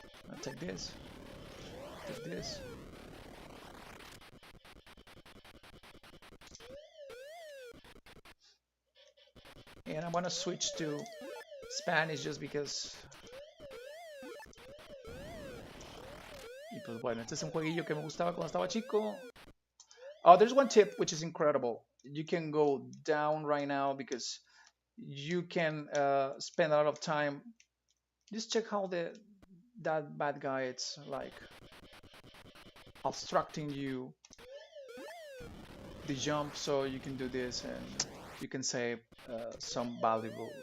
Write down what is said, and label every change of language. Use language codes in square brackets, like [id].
[en] I'll take this. Take this. And I'm gonna switch to Spanish just because. [es] Y pues bueno, este es un jueguillo que me gustaba cuando estaba chico. [en] Oh, there's one tip which is incredible. You can go down right now because you can spend a lot of time. Just check how that bad guy it's like obstructing you the jump, so you can do this and you can save some valuable.